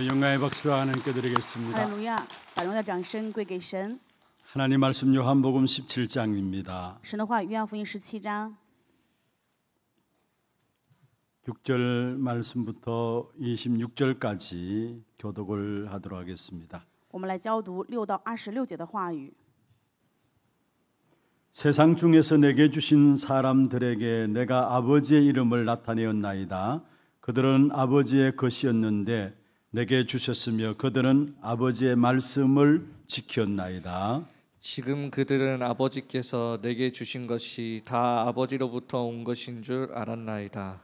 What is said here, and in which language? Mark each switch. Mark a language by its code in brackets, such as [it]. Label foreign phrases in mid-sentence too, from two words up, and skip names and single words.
[ko] 찬양의 박수 하나님께 드리겠습니다. [zh] 哈利路亚！把荣耀掌声归给神。 [ko] 하나님 말씀 요한복음 17장입니다. [zh] 神的话语，约翰福音17章 [ko] 6절 말씀부터 26절까지 교독을 하도록 하겠습니다. [zh] 我们来教读6到26节的话语。 [ko] 세상 중에서 내게 주신 사람들에게 내가 아버지의 이름을 나타내었나이다. 그들은 아버지의 것이었는데 내게 주셨으며 그들은 아버지의 말씀을 지켰나이다. 지금 그들은 아버지께서 내게 주신 것이 다 아버지로부터 온 것인 줄 알았나이다.